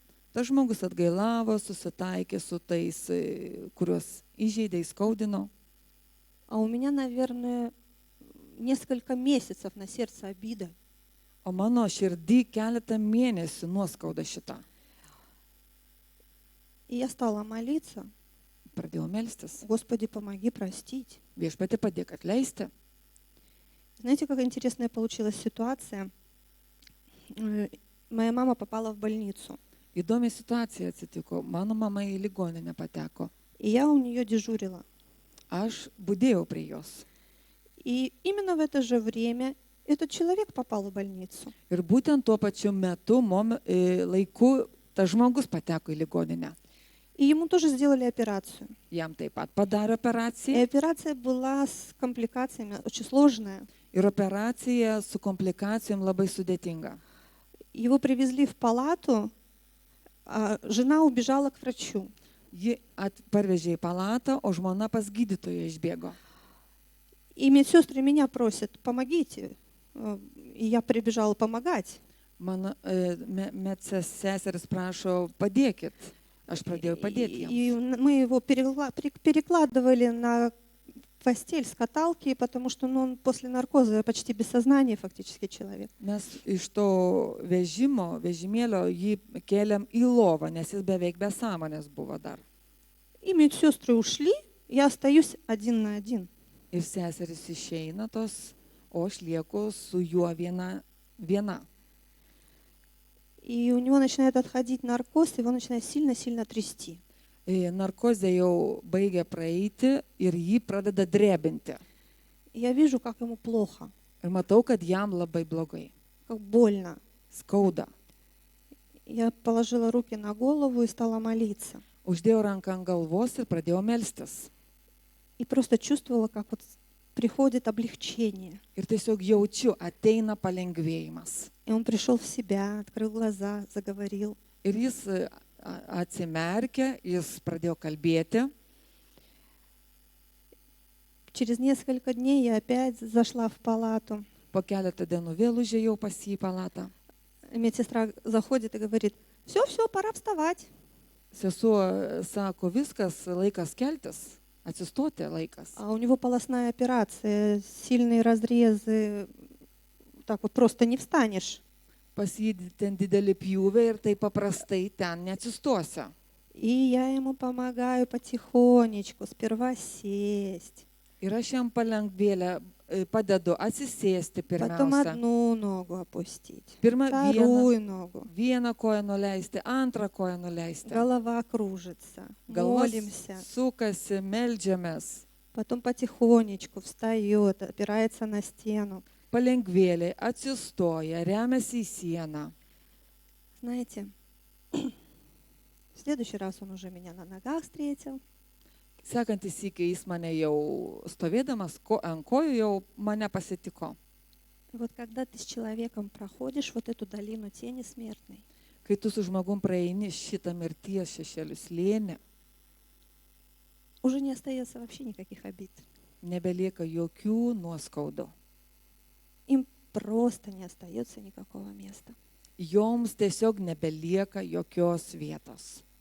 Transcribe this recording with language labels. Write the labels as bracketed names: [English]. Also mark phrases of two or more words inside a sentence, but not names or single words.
[Lithuanian] Tas žmogus atgailavo, susitaikė su tais, kuriuos įžeidė, įskaudino. [Russian] а у меня, наверное, несколько месяцев на сердце обида. [Lithuanian] O mano širdį keletą mėnesių nuoskauda šitą. [Russian] И я стала молиться, [Lithuanian] Pradėjau melstis. [Russian] Господи, помоги простить. [Lithuanian] Viešpatie padėk atleisti. [Russian] Знаете, какая интересная получилась ситуация? Моя мама попала в больницу. [Lithuanian] Įdomi situacija atsitiko. Mano mama į ligoninę pateko. [Russian] И я у нее дежурила. [Lithuanian] Aš budėjau prie jos. [Russian] И именно в это же время этот человек попал в больницу. [Lithuanian] Ir būtent tuo pačiu metu, laiku, tas žmogus pateko į ligoninę. [Russian] И ему тоже сделали операцию. [Lithuanian] Jam taip pat padarė [Russian] И [Lithuanian] operaciją. [Russian] операция была с компликациями, очень сложная. [Lithuanian] Ir operacija su komplikacijom labai sudėtinga. [Russian] Его привезли в палату, а жена убежала к врачу. [Lithuanian] Ji parvežė į palatą, o žmona pas gydytoją išbėgo. [Russian] И медсестры меня просят, помогите. И я прибежала помогать. [Lithuanian] Mano medseseris prašo, padėkit. Aš pradėjau padėti [Russian] И [Lithuanian] jiems. [Russian] мы его перекладывали на постель с каталки, потому что он после наркоза почти без сознания фактически человек. [Lithuanian] Mes iš to vežimėlio jį kėlėm į lovą, nes jis beveik be sąmonės buvo dar. [Russian] И медсестры ушли, я остаюсь один на один. [Lithuanian] Ir seseris išeina tos, o aš lieku su juo viena. [Russian] И у него начинает отходить наркоз, его начинает сильно-сильно трясти. [Lithuanian] Narkozė jau baigia praeiti ir jį pradeda drebinti. [Russian] И я вижу, как ему плохо, [Lithuanian] Ir matau, kad jam labai blogai. [Russian] как больно. [Lithuanian] Skauda. [Russian] Я положила руки на голову и стала молиться. [Lithuanian] Uždėjau ranką ant galvos ir pradėjau melstis. [Russian] И просто чувствовала, как вот приходит облегчение. [Lithuanian] Ir tiesiog jaučiu, ateina palengvėjimas. [Russian] И он пришел в себя, открыл глаза, заговорил. [Lithuanian] Ir jis atsimerkė, jis pradėjo kalbėti. [Russian] Через несколько дней я опять зашла в палату. [Lithuanian] Po keletą dienų vėl užėjau pas jį į palatą. [Russian] И медсестра заходит и говорит, все, пора вставать. [Lithuanian] Sesuo sako, viskas, laikas keltis, atsistoti laikas. [Russian] А у него полостная операция, сильные разрезы, так вот просто не встанешь. [Lithuanian] Pas jį ten didelį pjūvę ir tai paprastai ten neatsistosi. [Russian] И я ему помогаю потихонечку, сперва сесть, [Lithuanian] Ir aš jam palengvėlę padedu atsisėsti [Russian] потом [Lithuanian] pirmiausia. [Russian] одну ногу опустить, [Lithuanian] Pirma [Russian] вторую ногу. [Lithuanian] vieną koją nuleisti, antrą koją nuleisti. [Russian] Голова кружится, [Lithuanian] Galvos [Russian] молимся. [Lithuanian] sukasi, meldžiamės. [Russian] Потом потихонечку встает, опирается на стену. [Lithuanian] Palengvėliai atsistoja, remiasi į sieną. [Russian] Знаете, в следующий раз он уже меня на ногах встретил. [Lithuanian] Sekantis iki jis mane jau stovėdamas ant kojų jau mane pasitiko. [Russian] И вот когда ты с человеком проходишь вот эту долину тени смертной, [Lithuanian] Kai tu su žmogum praeini šitą mirties šešėlių slėnį, [Russian] уже не остается вообще никаких обид. [Lithuanian] nebelieka jokių nuoskaudų. [Russian] Им просто не остается никакого места. [Lithuanian] Joms tiesiog nebelieka jokios vietos.